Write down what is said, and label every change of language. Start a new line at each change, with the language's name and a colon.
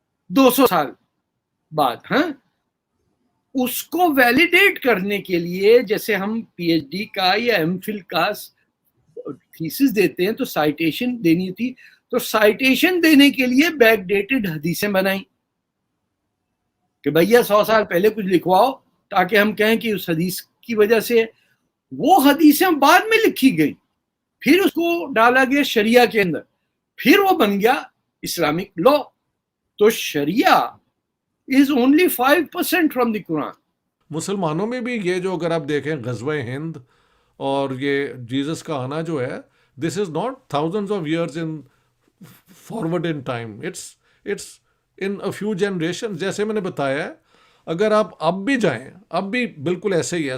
Hindi: 200 साल बाद, हाँ, उसको वैलिडेट करने के लिए जैसे हम पीएचडी का या एमफिल का थीसिस देते हैं तो साइटेशन देनी थी, तो साइटेशन देने के लिए बैकडेटेड हदीसें बनाई कि भैया 100 साल पहले कुछ लिखवाओ ताकि हम कहें कि उस हदीस की वजह से। वो हदीसें बाद में लिखी गई, फिर उसको डाला गया शरिया के अंदर, फिर वो बन गया इस्लामिक लॉ। तो शरिया
English: is only 5% from the Quran.
Hindi: मुसलमानों में भी ये जो अगर आप देखें गज़वा हिंद और ये जीसस का आना जो है,
English: This is not thousands of years in forward in time, it's in a few generation.
Hindi: जैसे मैंने बताया है, अगर आप अब भी जाएं, अब भी बिल्कुल ऐसे ही है।